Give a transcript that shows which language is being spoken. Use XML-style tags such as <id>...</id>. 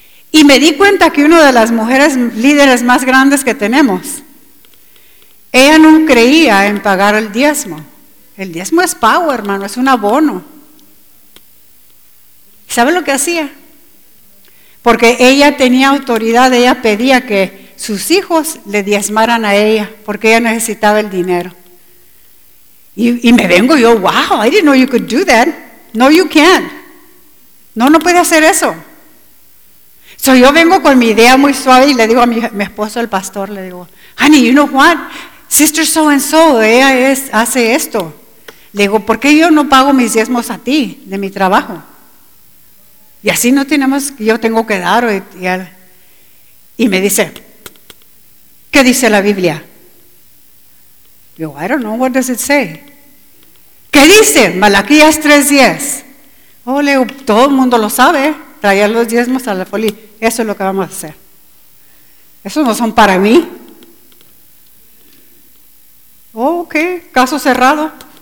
<es>Y me di cuenta que una de las mujeres líderes más grandes que tenemos, ella no creía en pagar el diezmo. El diezmo es pago, hermano, es un abono. ¿Sabe lo que hacía? Porque ella tenía autoridad, ella pedía que sus hijos le diezmaran a ella, porque ella necesitaba el dinero. Y me vengo yo,</es> <en>wow, I didn't know you could do that. No, you can't.</en> <es>No, no puede hacer eso. So yo vengo con mi idea muy suave y le digo a mi esposo, el pastor, le digo,</es> <en>honey, you know what? Sister so and so,</en> <es>ella hace esto. Le digo, ¿por qué yo no pago mis diezmos a ti de mi trabajo? Y así no tenemos, yo tengo que dar. Y me dice, ¿qué dice la Biblia?</es> <en>Yo, I don't know, what does it say?</en> <es>¿Qué dice? Malaquías 3:10. Oh, le digo, todo el mundo lo sabe, traer los diezmos a la folía. Eso es lo que vamos a hacer. Esos no son para mí. Oh, ok, caso cerrado.</es>